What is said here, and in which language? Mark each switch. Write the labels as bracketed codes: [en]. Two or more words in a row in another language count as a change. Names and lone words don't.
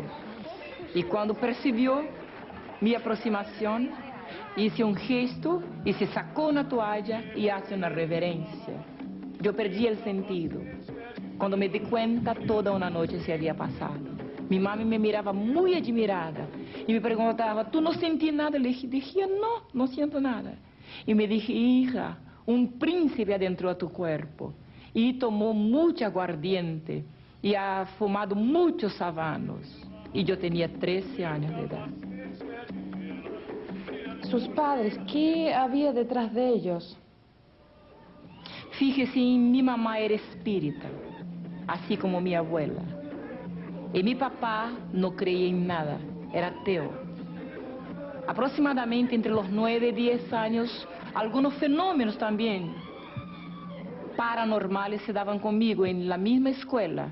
[pt] E quando percebeu minha aproximação, hice um gesto e se sacou uma toalha e fez uma reverência. Eu perdi o sentido. Quando me di conta, toda uma noite se havia passado. Minha mãe me mirava muito admirada e me perguntava, ¿tú não sentí nada? [es] Le dije, [pt] não, não sinto nada. E me dije, hija, um príncipe adentrou a tu corpo e tomou muito aguardiente e [es] ha fumado [pt] muitos habanos. E eu tinha 13 anos de idade. [es] Sus padres, ¿qué había detrás de ellos? Fíjese, mi mamá era espírita, así como mi abuela. [pt] E [es] mi papá [pt] não creía em nada, era ateu. [es] Aproximadamente entre los 9 y 10 años, algunos fenómenos también paranormales se daban conmigo en la misma escuela.